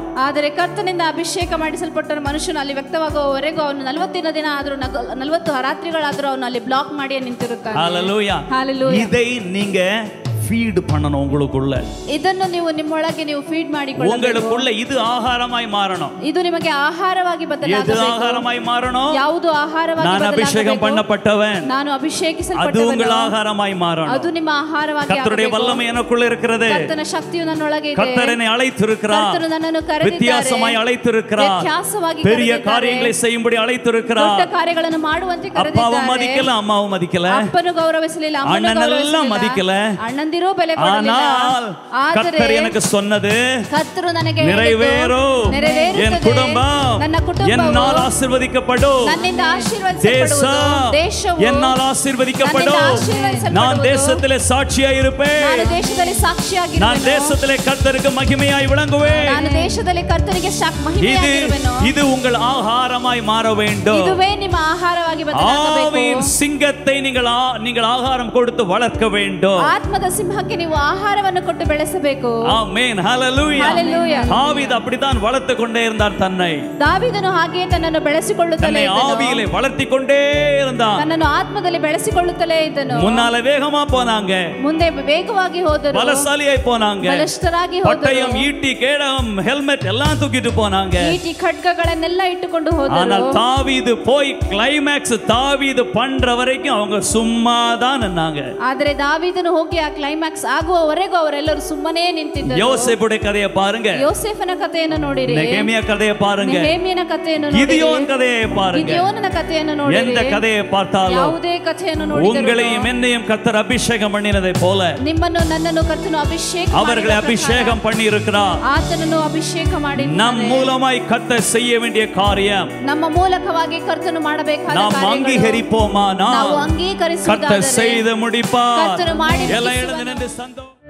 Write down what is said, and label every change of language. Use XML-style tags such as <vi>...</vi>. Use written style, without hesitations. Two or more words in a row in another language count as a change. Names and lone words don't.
<kn>ಆದರೆ ಕರ್ತನಿಂದ ಅಭಿಷೇಕ ಮಾಡಿಸಲ್ಪಟ್ಟ ಮನುಷ್ಯನು ಅಲ್ಲಿ ವ್ಯಕ್ತವಾಗುವವರೆಗೂ ಅವನು 40 ದಿನ ಆದರೂ 40 ರಾತ್ರಿಗಳಾದರೂ ಅವನು ಅಲ್ಲಿ ಬ್ಲಾಕ್ ಮಾಡಿ ನಿಂತಿರುತ್ತಾನೆ.</kn> <ta>ஹalleluya, ஹalleluya. இதை நீங்க ஃபீட் பண்ணணும். உங்களுக்குள்ள</ta> <kn>ಇದನ್ನು ನೀವು ನಿಮ್ಮೊಳಗೆ ನೀವು ಫೀಡ್ ಮಾಡಿಕೊಳ್ಳಬೇಕು.</kn> <ta>உங்களுக்குள்ள இது ஆகாரமாய் மாறணும்.</ta> <kn>ಇದು ನಿಮಗೆ ಆಹಾರವಾಗಿ ಬದಲಾಗಬೇಕು.</kn> <ta>எது ஆகாரமாய் மாறணும்?</ta> <kn>ಯಾವುದು ಆಹಾರವಾಗಿ</kn> <ta>நான் அபிஷேகம் பண்ணப்பட்டவன்,</ta> <kn>ನಾನು ಅಭಿಷೇಕಿಸಲ್ಪಟ್ಟವನು,</kn> <ta>அது உங்கள் ஆகாரமாய் மாறணும்.</ta> <kn>ಅದು ನಿಮ್ಮ ಆಹಾರವಾಗಿ</kn> <ta>கர்த்தருடைய வல்லமை எனக்குள்ள இருக்கிறது.</ta> <kn>ಕರ್ತನ ಶಕ್ತಿಯು ನನ್ನೊಳಗೆ ಇದೆ.</kn> <ta>கர்த்தர் என்னை அழைத்திருக்கிறார்,</ta> <kn>ಕರ್ತನು ನನ್ನನ್ನು ಕರೆದಿದ್ದಾರೆ,</kn> <ta>வித்தியாசமாய் அழைத்திருக்கிறார்,</ta> <kn>ವ್ಯತ್ಯಾಸವಾಗಿ</kn> <ta>பெரிய</ta> <kn>ಕರೆದಿದ್ದಾರೆ,</kn> <ta>காரியங்களை செய்யும்படி அழைத்திருக்கிறார்.</ta> <kn>ದೊಡ್ಡ ಕಾರ್ಯಗಳನ್ನು ಮಾಡುವಂತೆ</kn> <ta>அப்பாவும்</ta> <kn>ಕರೆದಿದ್ದಾರೆ.</kn> <ta>மதிக்கல, அம்மாவும் மதிக்கல,</ta> <kn>ಅಪ್ಪನು ಗೌರವಿಸಲಿಲ್ಲ, ಅಮ್ಮನು</kn> <ta>அண்ணனெல்லாம் மதிக்கல,</ta> <kn>ಅಣ್ಣಂದಿರೂ ಬೆಲೆ ಕೊಡಲಿಲ್ಲ.</kn> <ta>கர்த்தர் எனக்கு சொன்னது</ta> <kn>ಕರ್ತರು ನನಗೆ</kn> <ta>நிறைவேறும். என் குடும்பம்</ta> <kn>ನನ್ನ ಕುಟುಂಬವು</kn> <ta>என்னால் ஆசீர்வதிக்கப்படும்.</ta> <kn>ನನ್ನಿಂದ ಆಶೀರ್ವದಿಸಲ್ಪಡುವುದು. ದೇಶವು</kn> <ta>என்னால் ஆசீர்வதிக்கப்படும். நான் தேசத்திலே சாட்சியாய் இருப்பேன்.</ta> <kn>ನಾನು ದೇಶದಲ್ಲಿ ಸಾಕ್ಷಿಯಾಗಿರುವೆನು.</kn> <ta>நான் தேசத்திலே கர்த்தருக்கு மகிமையாய் விளங்குவேன்.</ta> <kn>ನಾನು ದೇಶದಲ್ಲಿ ಕರ್ತನಿಗೆ ಮಹಿಮೆಯಾಗಿರುವೆನು.</kn> <ta>இது உங்கள் ஆகாரமாய் மாற வேண்டும்.</ta> <kn>இதுவே ನಿಮ್ಮ ಆಹಾರವಾಗಿ ಬದಲಾಗಬೇಕು.</kn> <ta>ஆவியின் சிங்கத்தை நீங்கள் ஆகாரம் கொடுத்து வளர்க்க வேண்டும்.</ta> <kn>ಆತ್ಮದ ಸಿಂಹಕ್ಕೆ ನೀವು ಆಹಾರವನ್ನು ಕೊಟ್ಟು ಬೆಳೆಸಬೇಕು.</kn> <ta>ஆமென் ஹalleluya. Hallelujah. தாவீது அப்படித்தான் வளர்த்து கொண்டே இருந்தார் தன்னை.</ta> <kn>ದಾವೀದನು ಹಾಗೆಯೇ ತನ್ನನ್ನು ಬೆಳೆಸಿಕೊಳ್ಳುತ್ತಲೇ</kn> <ta>தன்னை ஆவியிலே வளர்த்தி கொண்டே இருந்தான்.</ta> <kn>ತನ್ನನ್ನು ಆತ್ಮದಲ್ಲಿ ಬೆಳೆಸಿಕೊಳ್ಳುತ್ತಲೇ ಇದ್ದನು.</kn> <ta>முன்னால வேகமா போனாங்க,</ta> <kn>ಮುಂದೆ ವೇಗವಾಗಿ ಹೋದರು,</kn> <ta>பலசாலியாய் போனாங்க,</ta> <kn>ಬಲಿಷ್ಠರಾಗಿ ಹೋದರು,</kn> <ta>பட்டயம் ஈட்டி கேடகம் ஹெல்மெட் எல்லாம் தூக்கிட்டு போனாங்க.</ta> <kn>ಈಟಿ ಖಡ್ಗಗಳನ್ನೆಲ್ಲ ಇಟ್ಟುಕೊಂಡು ಹೋದರು.</kn> <ta>ஆனால் தாவீது போய் கிளைமாக்ஸ் தாவீது பண்ற வரைக்கும் அவங்க சும்மா தான் நின்னாங்க.</ta> <kn>ಆದರೆ ದಾವೀದನು ಹೋಗಿ ಆ ಕ್ಲೈಮ್ಯಾಕ್ಸ್ ಆಗುವವರೆಗೂ ಅವರೆಲ್ಲರೂ ಸುಮ್ಮನೆ ನಿಂತಿದ್ದರು.</kn> <ta>யோசேப்புடைய கதையை பாருங்க,</ta> <kn>ಯೋಸೇಫನ ಕಥೆಯನ್ನು ನೋಡಿರಿ,</kn> <ta>நெகேமியா கதையை பாருங்க,</ta> <kn>ನೆಹೆಮೀಯನ ಕಥೆಯನ್ನು ನೋಡಿರಿ,</kn> <ta>கிதியோன் கதையை பாருங்க.</ta> <kn>ಗಿದ್ಯೋನನ ಕಥೆಯನ್ನು ನೋಡಿರಿ.</kn> <ta>எந்த கதையை பார்த்தாலும்</ta> <kn>ಯಾವುದೇ ಕಥೆಯನ್ನು ನೋಡಿದರೂ</kn> <ta>உங்களையும் என்னையும் கர்த்தர் அபிஷேகம் பண்ணினதை போல</ta> <kn>ನಿಮ್ಮನ್ನು ನನ್ನನ್ನು ಕರ್ತನು ಅಭಿಷೇಕ</kn> <ta>அவர்களை அபிஷேகம் பண்ணி இருக்கிறார்.</ta> <kn>ಆತನನ್ನು ಅಭಿಷೇಕ ಮಾಡಿ</kn> <ta>நம் மூலமாய் கர்த்தர் செய்ய வேண்டிய காரியம்</ta> <kn>ನಮ್ಮ ಮೂಲಕವಾಗಿ ಕರ್ತನು ಮಾಡಬೇಕಾದ</kn> <ta>நாம்</ta> <kn>ಕಾರ್ಯಗಳು</kn> <ta>அங்கீகரிப்போமானால்</ta> <kn>ನಾವು</kn> <ta>கர்த்தர்</ta> <kn>ಅಂಗೀಕರಿಸುವುದಾದರೆ</kn> <ta>செய்து முடிப்பார்.</ta> <kn>ಕರ್ತನು ಮಾಡಿ</kn> <ta>எல்லாம்</ta> <kn>ಮುಗಿಸುವನು.</kn> <ta>எழுந்து நின்று சந்தோஷம்.</ta>